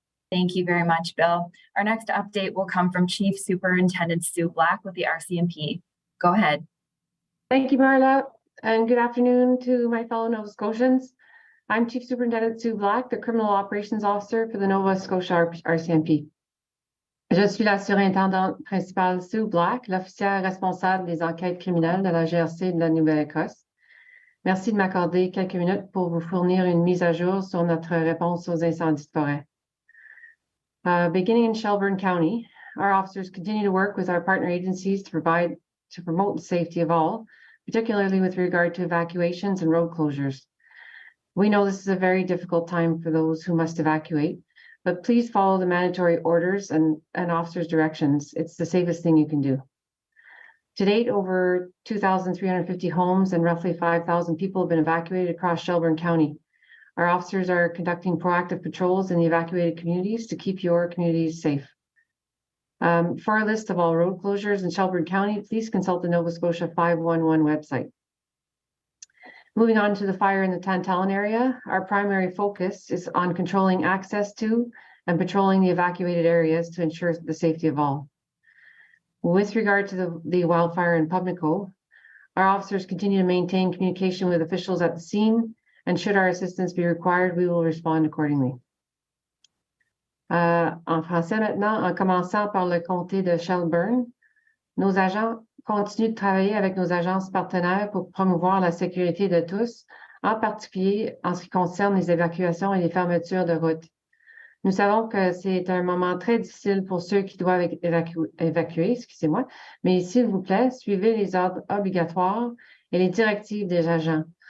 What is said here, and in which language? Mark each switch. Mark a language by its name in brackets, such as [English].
[English] Thank you very much, Bill. Our next update will come from Chief Superintendent Sue Black with the RCMP. Go ahead. Thank you, Marla, and good afternoon to my fellow Nova Scotians. I'm Chief Superintendent Sue Black, the Criminal Operations Officer for the Nova Scotia RCMP. [French] Je suis la surintendante principale Sue Black, l'officière responsable des enquêtes criminelles de la GRC de la Nouvelle-Écosse. Merci de m'accorder quelques minutes pour vous fournir une mise à jour sur notre réponse aux incendies de forêt. [English] Beginning in Shelburne County, our officers continue to work with our partner agencies to promote the safety of all, particularly with regard to evacuations and road closures. We know this is a very difficult time for those who must evacuate, but please follow the mandatory orders and officers' directions. It's the safest thing you can do. To date, over 2,350 homes and roughly 5,000 people have been evacuated across Shelburne County. Our officers are conducting proactive patrols in the evacuated communities to keep your communities safe. For our list of all road closures in Shelburne County, please consult the Nova Scotia 511 website. Moving on to the fire in the Tantallon area, our primary focus is on controlling access to and patrolling the evacuated areas to ensure the safety of all. With regard to the wildfire in Pubnico, our officers continue to maintain communication with officials at the scene, and should our assistance be required, we will respond accordingly. [French] En français maintenant, en commençant par le comté de Shelburne, nos agents continuent de travailler avec nos agences partenaires pour promouvoir la sécurité de tous, en particulier en ce qui concerne les évacuations et les fermetures de routes. Nous savons que c'est un moment très difficile pour ceux qui doivent évacuer, excusez-moi, mais s'il vous plaît, suivez les ordres obligatoires et les directives des agents.